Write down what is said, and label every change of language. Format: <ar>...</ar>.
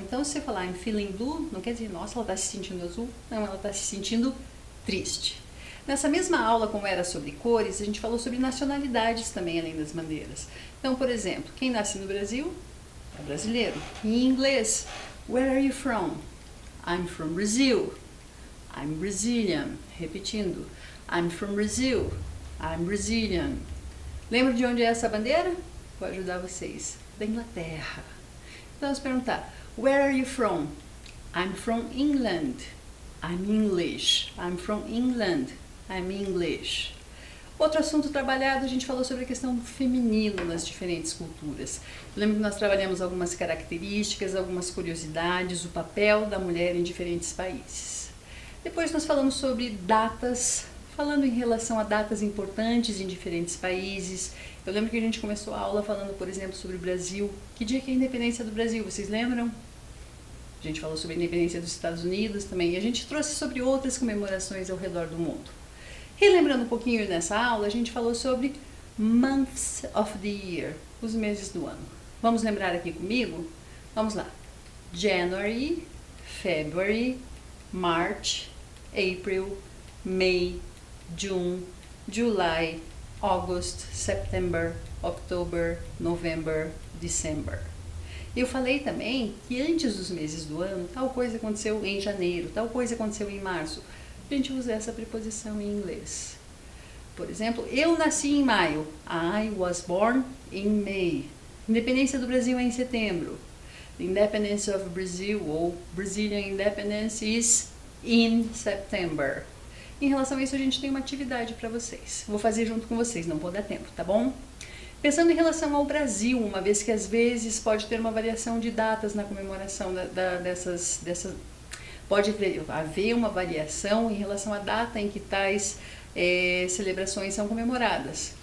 <pt>Então, se você falar</pt> <en>I'm feeling blue,</en> <pt>não quer dizer, nossa, ela está se sentindo azul. Não, ela está se sentindo triste. Nessa mesma aula, como era sobre cores, a gente falou sobre nacionalidades também, além das bandeiras. Então, por exemplo, quem nasce no Brasil é brasileiro. Em inglês,</pt> <en>where are you from? I'm from Brazil. I'm Brazilian. Repetindo, I'm from Brazil. I'm Brazilian.</en> <pt>Lembra de onde é essa bandeira? Vou ajudar vocês. Da Inglaterra. Então, vamos perguntar,</pt> <en>where are you from? I'm from England. I'm English. I'm from England. I'm English.</en> <pt>Outro assunto trabalhado, a gente falou sobre a questão do feminino nas diferentes culturas. Lembra que nós trabalhamos algumas características, algumas curiosidades, o papel da mulher em diferentes países. Depois nós falamos sobre datas, falando em relação a datas importantes em diferentes países. Eu lembro que a gente começou a aula falando, por exemplo, sobre o Brasil. Que dia que é a independência do Brasil, vocês lembram? A gente falou sobre a independência dos Estados Unidos também. E a gente trouxe sobre outras comemorações ao redor do mundo. Relembrando um pouquinho nessa aula, a gente falou sobre</pt> <en>months of the year,</en> <pt>os meses do ano. Vamos lembrar aqui comigo? Vamos lá.</pt> <en>January, February, March, April, May, June, July, August, September, October, November, December.</en> <pt>Eu falei também que antes dos meses do ano, tal coisa aconteceu em janeiro, tal coisa aconteceu em março. A gente usa essa preposição em inglês. Por exemplo, eu nasci em maio.</pt> <en>I was born in May.</en> <pt>Independência do Brasil é em setembro.</pt> <en>The independence of Brazil, ou Brazilian independence, is in September.</en> <pt>Em relação a isso, a gente tem uma atividade para vocês. Vou fazer junto com vocês, não vou dar tempo, tá bom? Pensando em relação ao Brasil, uma vez que às vezes pode ter uma variação de datas na comemoração dessas pode haver uma variação em relação à data em que tais celebrações são comemoradas.</pt>